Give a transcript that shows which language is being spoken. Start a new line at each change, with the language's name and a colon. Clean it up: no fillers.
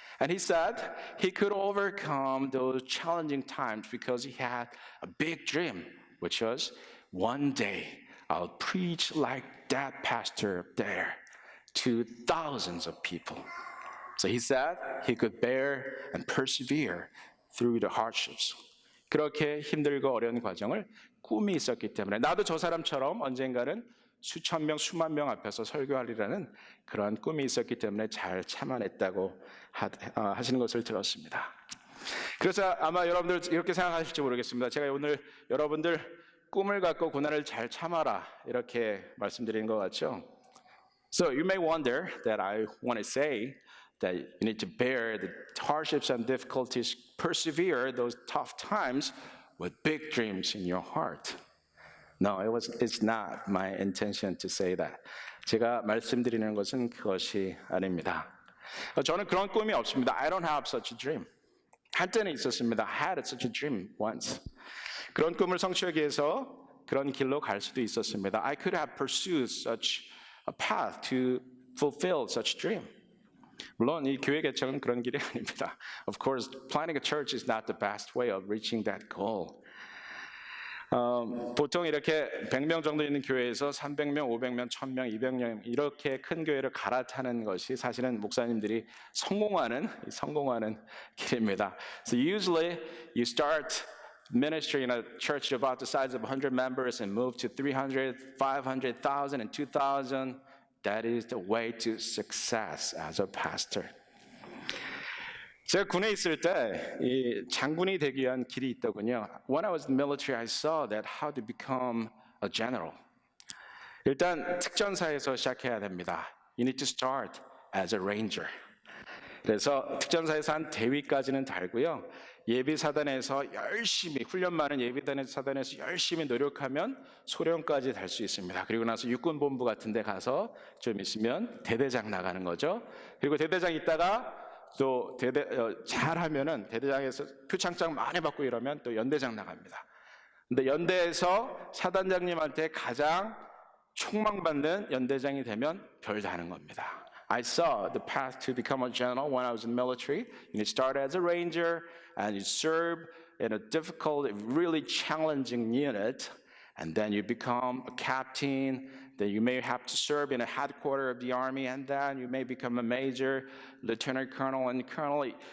English: And he said he could overcome those challenging times because he had a big dream, which was one day I'll preach like that pastor up there to thousands of people. So he said he could bear and persevere through the hardships.
Korean: 그렇게 힘들고 어려운 과정을 꿈이 있었기 때문에 나도 저 사람처럼 언젠가는 수천 명, 수만 명 앞에서 설교하리라는 그러한 꿈이 있었기 때문에 잘 참아냈다고 하시는 것을 들었습니다. 그래서 아마 여러분들 이렇게 생각하실지 모르겠습니다. 제가 오늘 여러분들 꿈을 갖고 고난을 잘 참아라 이렇게 말씀드리는 것 같죠?
English: So you may wonder that I want to say that you need to bear the hardships and difficulties, persevere those tough times with big dreams in your heart. No, it's not my intention to say that.
Korean: 제가 말씀드리는 것은 그것이 아닙니다. 저는 그런 꿈이 없습니다.
English: I don't have such a dream.
Korean: 한때는 있었습니다.
English: I had such a dream once.
Korean: 그런 꿈을 성취하기 위해서 그런 길로 갈 수도 있었습니다.
English: I could have pursued such a path to fulfill such dream.
Korean: 물론 이 교회 개척은 그런 길이 아닙니다.
English: Of course, planting a church is not the best way of reaching that goal.
Korean: 보통 이렇게 100명 정도 있는 교회에서 300명, 500명, 1000명, 200명 이렇게 큰 교회를 갈아타는 것이 사실은 목사님들이 성공하는 길입니다.
English: So usually you start ministry in a church about the size of 100 members and move to 300, 500, 1,000 and 2,000. That is the way to success as a pastor.
Korean: 제가 군에 있을 때 이 장군이 되기 위한 길이 있더군요.
English: When I was in the military, I saw that how to become a general.
Korean: 일단 특전사에서 시작해야 됩니다.
English: You need to start as a ranger.
Korean: 그래서 특전사에서 한 대위까지는 달고요. 예비사단에서 열심히 훈련 많은 예비사단에서 열심히 노력하면 소령까지 달 수 있습니다. 그리고 나서 육군본부 같은 데 가서 좀 있으면 대대장 나가는 거죠. 그리고 대대장 있다가 또 잘하면은 대대장에서 표창장 많이 받고 이러면 또 연대장 나갑니다. 근데 연대에서 사단장님한테 가장 촉망받는 연대장이 되면 별 다는 겁니다.
English: I saw the path to become a general when I was in the military. You start as a ranger and you serve in a difficult, really challenging unit, and then you become a captain. Then you may have to serve in a headquarters of the army, and then you may become a major, lieutenant colonel, and colonel.